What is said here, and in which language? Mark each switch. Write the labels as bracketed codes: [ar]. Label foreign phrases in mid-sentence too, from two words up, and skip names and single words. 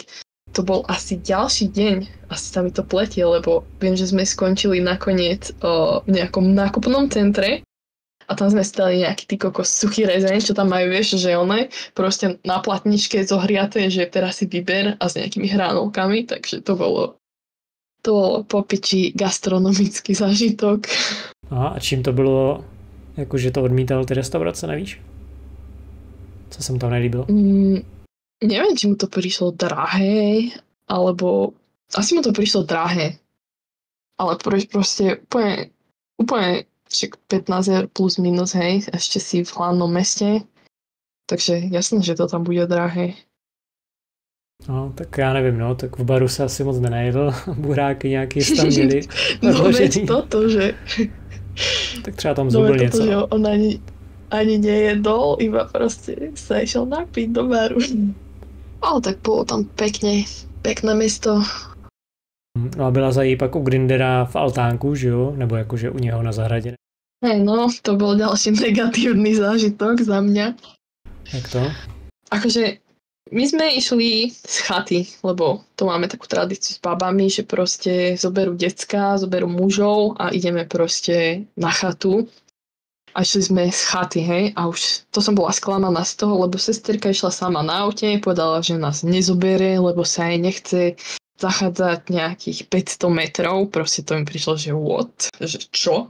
[sk] To bol asi ďalší deň, asi sa mi to pletie, lebo viem, že sme skončili nakoniec v nejakom nákupnom centre a tam sme stali nejaký ty kokos suchý rezeň, čo tam majú, vieš, že one proste na platničke zohriaté, že teraz si vyber a s nejakými hranolkami, takže to bolo po piči gastronomický zážitok. Aha, [cs] a čím to bylo, jakože to odmítal ty restaurace, nevíš? Co se mu tam nelíbilo? [sk] Neviem, či mu to prišlo drahé, alebo asi mu to prišlo drahé. Ale proste úplne 15 eur plus minus, hej, ešte si v hlavnom meste. Takže jasné, že to tam bude drahé. [cs] No, tak já nevím, no, tak v baru se asi moc nenajedl, buráky nějaký tam měli. [sk] No veď toto, že... [cs] Tak třeba tam zubil něco. [sk] Že on ani nejedol, iba proste sa išiel napiť do baru. Ale tak bolo tam pekné mesto. [cs] No a byla za pak u Grindera v altánku, že jo? Nebo jakože u něho na zahradě? [sk] Hej, no, to bol ďalší negatívny zážitok za mňa. [cs] Jak to? [sk] Akože my sme išli z chaty, lebo to máme takú tradíciu s babami, že proste zoberú decka, zoberú mužov a ideme proste na chatu. A išli sme z chaty, hej, a už to som bola sklamaná z toho, lebo sesterka išla sama na aute, povedala, že nás nezobere, lebo sa jej nechce zachádzať nejakých 500 metrov, proste to mi prišlo, že what, že čo?